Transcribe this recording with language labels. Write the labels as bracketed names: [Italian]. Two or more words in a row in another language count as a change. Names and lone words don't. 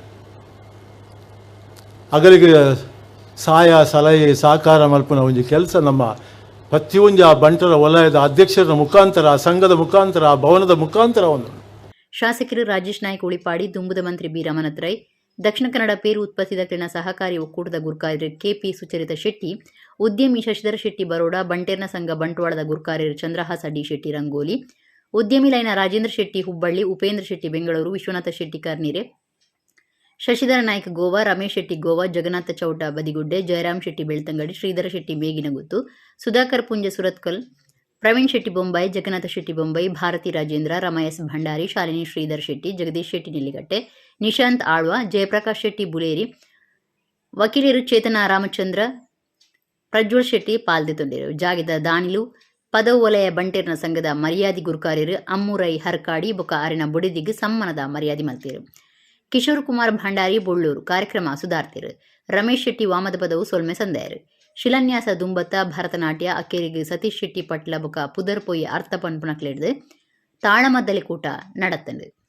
[Tulu] ಅಗಲಿಗೆ ಸಹಾಯ ಸಲಹೆ ಸಹಕಾರ ಮಲ್ಪನ ಒಂದು ಕೆಲಸ ನಮ್ಮ ಪ್ರತಿಯೊಂದು ಆ ಬಂಟರ ವಲಯದ ಅಧ್ಯಕ್ಷರ ಮುಖಾಂತರ, ಆ ಸಂಘದ ಮುಖಾಂತರ, ಆ ಭವನದ ಮುಖಾಂತರ ಒಂದು. ಶಾಸಕರು ರಾಜೇಶ್ ನಾಯ್ಕ ಉಳಿಪಾಡಿ, ದುಂಬುದ ಮಂತ್ರಿ ಬಿ ರಮಣತ್ರೈ, ದಕ್ಷಿಣ ಕನ್ನಡ ಪೇರು ಉತ್ಪತ್ತಿ ದಕ್ಷಿಣ ಸಹಕಾರಿ ಒಕ್ಕೂಟದ ಗುರುಕಾರ್ಯರು ಕೆಪಿ ಸುಚರಿತ ಶೆಟ್ಟಿ, ಉದ್ಯಮಿ ಶಶಿಧರ ಶೆಟ್ಟಿ ಬರೋಡ, ಬಂಟೇರ್ನ ಸಂಘ ಬಂಟ್ವಾಳದ ಗುರುಕಾರ್ಯರು ಚಂದ್ರಹಾಸ ಡಿ ಶೆಟ್ಟಿ ರಂಗೋಲಿ, ಉದ್ಯಮಿ ಲೈನ ರಾಜೇಂದ್ರ ಶೆಟ್ಟಿ ಹುಬ್ಬಳ್ಳಿ, ಉಪೇಂದ್ರ ಶೆಟ್ಟಿ ಬೆಂಗಳೂರು, ವಿಶ್ವನಾಥ ಶೆಟ್ಟಿ ಕಾರ್ನೀರೆ, ಶಶಿಧರ ನಾಯ್ಕ ಗೋವಾ, ರಮೇಶ್ ಶೆಟ್ಟಿ ಗೋವಾ, ಜಗನ್ನಾಥ ಚೌಟ ಬದಿಗುಡ್ಡೆ, ಜಯರಾಮ್ ಶೆಟ್ಟಿ ಬೆಳ್ತಂಗಡಿ, ಶ್ರೀಧರ ಶೆಟ್ಟಿ ಮೇಗಿನಗುತ್ತು, ಸುಧಾಕರ್ ಪುಂಜ ಸುರತ್ಕಲ್, ಪ್ರವೀಣ್ ಶೆಟ್ಟಿ ಬೊಂಬಾಯಿ, ಜಗನ್ನಾಥ ಶೆಟ್ಟಿ ಬೊಂಬೈ, ಭಾರತಿ ರಾಜೇಂದ್ರ, ರಮಯಸ್ ಭಂಡಾರಿ, ಶಾಲಿನಿ ಶ್ರೀಧರ್ ಶೆಟ್ಟಿ, ಜಗದೀಶ್ ಶೆಟ್ಟಿ ನೆಲ್ಲಿಗಟ್ಟೆ, ನಿಶಾಂತ್ ಆಳ್ವ, ಜಯಪ್ರಕಾಶ್ ಶೆಟ್ಟಿ ಬುಲೇರಿ, ವಕೀಲರು ಚೇತನ ರಾಮಚಂದ್ರ, ಪ್ರಜ್ವಲ್ ಶೆಟ್ಟಿ ಪಾಲ್ದೆತೊಂಡಿರು. ಜಾಗಿದ ದಾನಿಲು ಪದವು ವಲಯ ಬಂಟೇರ್ನ ಸಂಘದ ಮರ್ಯಾದಿ ಗುರುಕಾರ್ಯರು ಅಮ್ಮುರೈ ಹರ್ಕಾಡಿ ಬೊಕ ಆರಿನ ಬುಡಿದಿಗ್ ಸಮ್ಮನದ ಮರ್ಯಾದಿ ಮಲ್ತಿರು. ಕಿಶೋರ್ ಕುಮಾರ್ ಭಂಡಾರಿ ಬೊಳ್ಳೂರು ಕಾರ್ಯಕ್ರಮ ಸುಧಾರ್ತಿರು. ರಮೇಶ್ ಶೆಟ್ಟಿ ವಾಮದ ಪದವು ಸೊಲ್ಮೆ ಸಂದಾಯರು. ಶಿಲಾನ್ಯಾಸ ದುಂಬತ್ತ ಭರತನಾಟ್ಯ ಅಕ್ಕೇರಿಗೆ ಸತೀಶ್ ಶೆಟ್ಟಿ ಪಟ್ಲ ಬೊಕ ಪುದರ್ ಪೊಯ್ಯಿ ಅರ್ಥ ಪನ್ಪುನಕ್ಲೆಡ್ದು ತಾಳಮದ್ದಲೆ ಕೂಟ ನಡತ್ತಂಡು.